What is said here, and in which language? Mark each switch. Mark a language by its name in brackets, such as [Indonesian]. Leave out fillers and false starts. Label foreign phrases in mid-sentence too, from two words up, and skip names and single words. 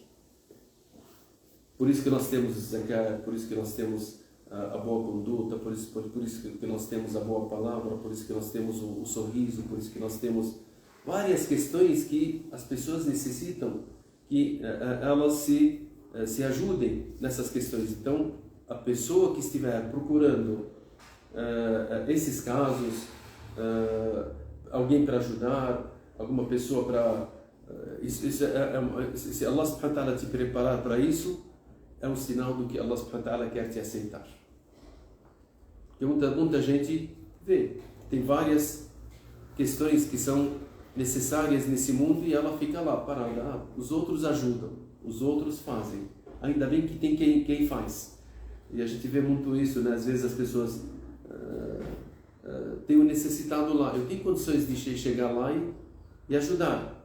[Portuguese] Por isso que nós temos o zakat, por isso que nós temos a boa conduta, por isso que nós temos a boa palavra, por isso que nós temos o sorriso, por isso que nós temos várias questões que as pessoas necessitam que elas se ajudem nessas questões. Então, a pessoa que estiver procurando esses casos, alguém para ajudar, alguma pessoa para... se Allah [Arabic] سبحانه وتعالى [Portuguese] te preparar para isso, é um sinal do que Allah [Arabic] سبحانه وتعالى [Portuguese] quer te aceitar. Porque muita gente vê, tem várias questões que são necessárias nesse mundo e ela fica lá parada. Os outros ajudam, os outros fazem. Ainda bem que tem quem faz. E a gente vê muito isso, né? Às vezes as pessoas tem um necessitado lá, eu tenho condições de chegar lá e ajudar.